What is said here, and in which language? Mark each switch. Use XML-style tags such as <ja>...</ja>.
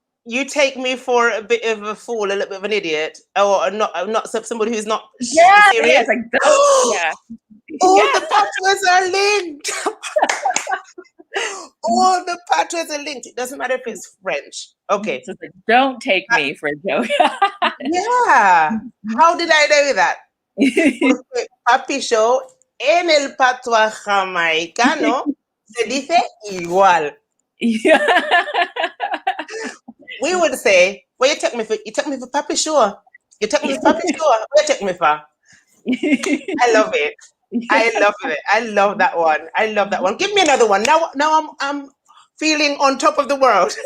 <en>You take me for a bit of a fool, a little bit of an idiot, or not somebody who's not serious? Yeah, it's like, yeah. The patois are linked. All the patois are linked. It doesn't matter if it's French. Okay. So it's like, don't take me for a joke. Yeah. How did I know that?</en> <es>Papi show en el patois jamaicano se dice igual.</es> <en>Yeah. We would say, "Well, you took me for papi show. You took me for papi show. Where you take me for?" I love it. I love that one. Give me another one. Now I'm feeling on top of the world.</en>